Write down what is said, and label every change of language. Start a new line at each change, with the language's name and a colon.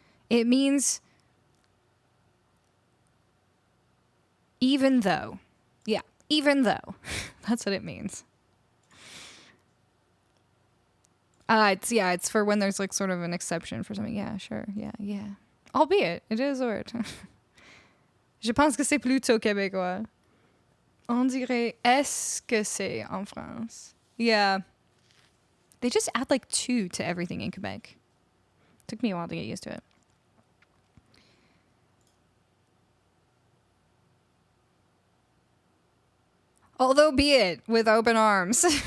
English: It means even though. Yeah, even though. That's what it means. It's for when there's like sort of an exception for something. Yeah, sure. Yeah. Albeit, it is a word.
French: Je pense que c'est plutôt québécois. On dirait est-ce que c'est en France.
English: Yeah. They just add like 2 to everything in Quebec. Took me a while to get used to it. Although be it with open arms.